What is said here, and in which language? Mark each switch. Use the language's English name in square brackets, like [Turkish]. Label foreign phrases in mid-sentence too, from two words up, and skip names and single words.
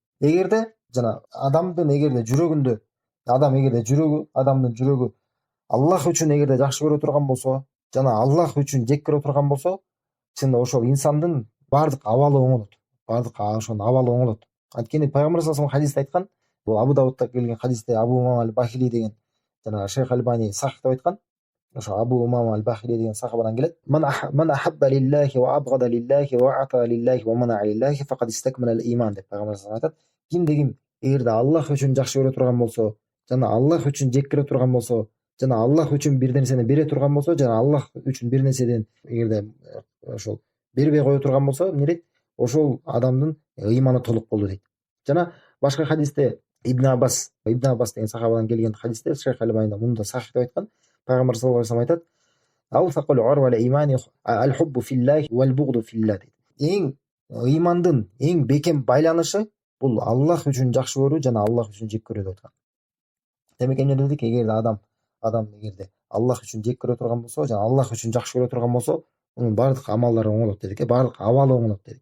[Kyrgyz] Эгерде жана адамдын эгерде жүрөгүндө адамдын жүрөгү Аллах үчүн эгерде жакшы көрө турган болсо, жана Аллах үчүн жек көрө турган болсо, чынында ошол инсандын баардык абалы оңолот. Баардык ошонун абалы оңолот. Анткени пайгамбар [Arabic] صلى الله عليه [Kyrgyz] хадисте айткан, бул Абу Давудта келген хадисте Абу Умама аль-Бахили деген жана Шейх Альбани сахих деп айткан. Ошо Абу Умама аль-Бахили деген сахабадан келет. [Arabic] من أحب لله وأبغض لله وأعطى لله ومنع لله فقد استكمل الإيمان [Kyrgyz] деп пайгамбар [Arabic] صلى الله عليه айтат. [Kyrgyz] Кимде ким эгерде Аллах үчүн жакшы көрө турган болсо, жана Аллах үчүн жек көрө турган болсо, жана Аллах үчүн бир нерсени бере турган болсо, жана Аллах үчүн бир нерседен эгерде ошол бербей кое турган болсо, эмне дейт? Ошол адамдын ыйманы толук болду дейт. Жана башка хадисте Ибн Аббас деген сахабадан келген хадисте Шейх Альбани муну да сахих деп айткан. Пайгамбар [Arabic] صلى الله عليه [Kyrgyz] айтат: [Arabic] "أوثق عرى الإيمان الحب في الله والبغض في الله." [Kyrgyz] Эң ыймандын эң бекем байланышы бул Аллах үчүн жакшы көрүү жана Аллах үчүн жек көрүү деп айткан. Демек эмне дедик? Эгерде адам эгерде Аллах үчүн жек көрө турган болсо, жана Аллах үчүн жакшы көрө турган болсо, мунун баардык амалдары оңолот дедик, баардык абалы оңолот дедик.